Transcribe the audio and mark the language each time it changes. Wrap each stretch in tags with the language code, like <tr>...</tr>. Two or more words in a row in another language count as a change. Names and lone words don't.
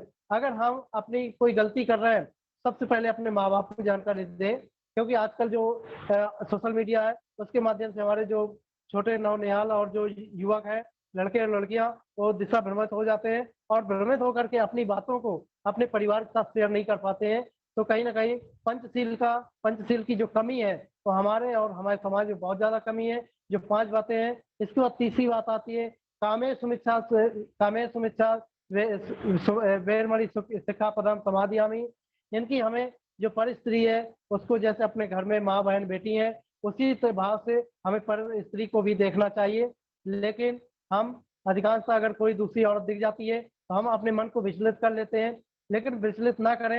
<hi>अगर हम अपनी कोई गलती कर रहे हैं, सबसे पहले अपने माँ बाप को जानकारी दें, क्योंकि आजकल जो</hi> <en>social media</en> <hi>है उसके माध्यम से हमारे जो छोटे नवनिहाल और जो युवक है, लड़के और लड़कियां, वो दिशा भ्रमित हो जाते हैं और भ्रमित होकर के अपनी बातों को अपने परिवार के साथ शेयर नहीं कर पाते हैं। तो कहीं ना कहीं पंचशील की जो कमी है वो हमारे और हमारे समाज में बहुत ज्यादा कमी है। जो 5 बातें हैं, इसके बाद तीसरी बात आती है</hi> <pi>कामे सुमिच्छा वेरमणि सिक्खापदम समाधियामि।</pi> <hi>इनकी हमें जो पर स्त्री है उसको जैसे अपने घर में माँ बहन बेटी है, उसी भाव से हमें पर स्त्री को भी देखना चाहिए। लेकिन हम अधिकांशतः अगर कोई दूसरी औरत दिख जाती है तो हम अपने मन को विचलित कर लेते हैं, लेकिन विचलित ना करें।</hi>